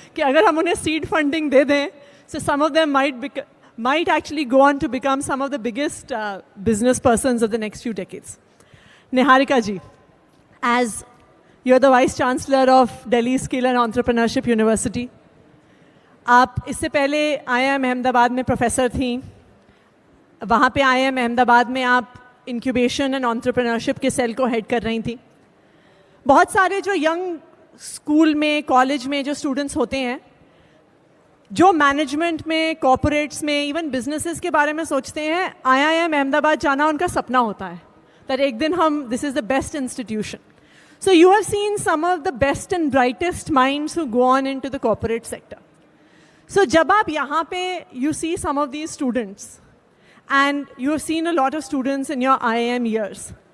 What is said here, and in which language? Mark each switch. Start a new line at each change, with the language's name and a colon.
Hindi: कि अगर हम उन्हें seed funding दे दें,
English: so some of them might actually go on to become some of the biggest business persons of the next few decades. Niharika ji, as you're the Vice Chancellor of Delhi Skill and Entrepreneurship University,
Hindi: आप इससे पहले IIM Ahmedabad में professor थी. वहाँ पे IIM Ahmedabad में आप incubation and entrepreneurship के सेल को हेड कर रही थी. बहुत सारे जो यंग स्कूल में, कॉलेज में जो स्टूडेंट्स होते हैं, जो मैनेजमेंट में, कॉर्पोरेट्स में, इवन बिजनेसेस के बारे में सोचते हैं, IIM अहमदाबाद जाना उनका सपना होता है.
English: that
Hindi: एक दिन हम,
English: this is the best institution. So you have seen some of the best and brightest minds who go on into the corporate sector. So
Hindi: जब आप यहाँ पे,
English: you see some of these students, and you have seen a lot of students in your IIM years,